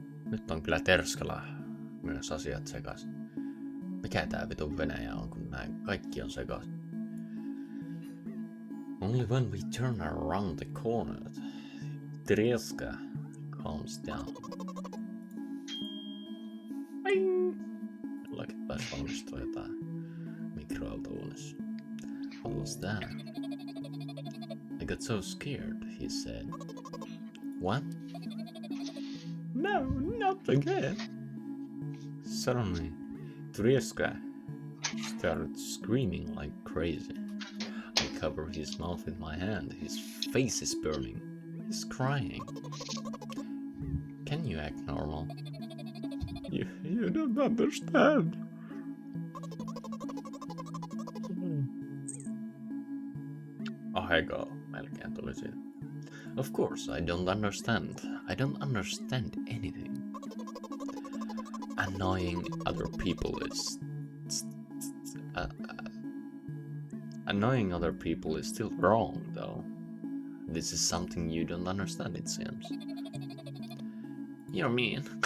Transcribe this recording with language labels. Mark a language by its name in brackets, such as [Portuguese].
[Finnish] Nyt on kyllä Terskalla myös asiat sekas. Mikä tää vitun Venäjä on, kun nää kaikki on sekas? [English] Only when we turn around the corner, Terska calms down. [Finnish] Jollakin taisi valmistua jotain mikroalta uunissa. [English] What was that? I got so scared, he said. What? No, not again. Suddenly, Terska started screaming like crazy. I cover his mouth with my hand. His face is burning. He's crying. Can you act normal? You don't understand. [Finnish] Ahego, melkein tuli siitä. [English] Of course, I don't understand. I don't understand anything. Annoying other people is annoying other people is still wrong, though. This is something you don't understand, it seems. You're mean.